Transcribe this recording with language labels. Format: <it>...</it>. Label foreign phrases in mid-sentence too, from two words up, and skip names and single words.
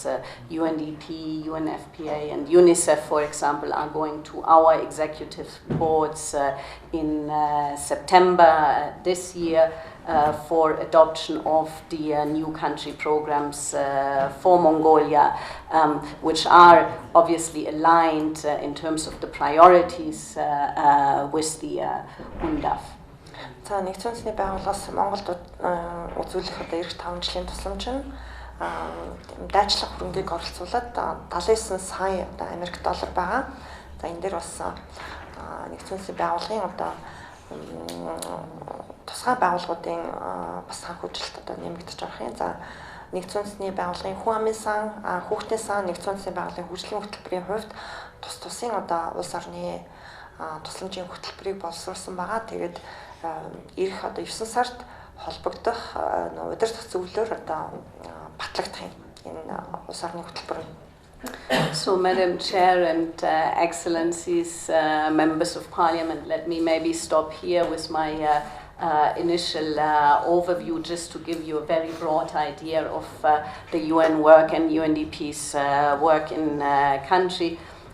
<en>UNDP, UNFPA and UNICEF, for example, are going to our executive boards in September this year for adoption of the new country programs for Mongolia, which are obviously aligned in terms of the priorities with the UNDAF.</en> <mn>За нэгдсэн үндэсний байгууллагаас Монголд үзүүлэх одоо эх 5 жилийн тусламж нь дайчлах хөрөнгийг оролцуулаад 79 сая одоо Америк доллар байгаа. За энэ дээр бас нэгдсэн үндэсний байгууллагын одоо тусгай байгууллагуудын бас санхүүжилт одоо нэмэгдэж байгаа юм. За нэгдсэн үндэсний байгууллагын хүн амын сан, хүүхдийн сан, нэгдсэн үндэсний байгууллагын хөгжлийн хөтөлбөрийн хувьд тус-тусын одоо улс орны тусламжийн хөтөлбөрийг боловсруулсан байгаа. Тэгээд ирэх одоо 9 сард холбогдох удирдах зөвлөөр одоо батлагдах юм энэ улс орны хөтөлбөр.</mn> <en>So, Madam Chair and Excellencies, Members of Parliament, let me maybe stop here with my initial overview, just to give you a very broad idea of the UN work and UNDP's work in country.</en>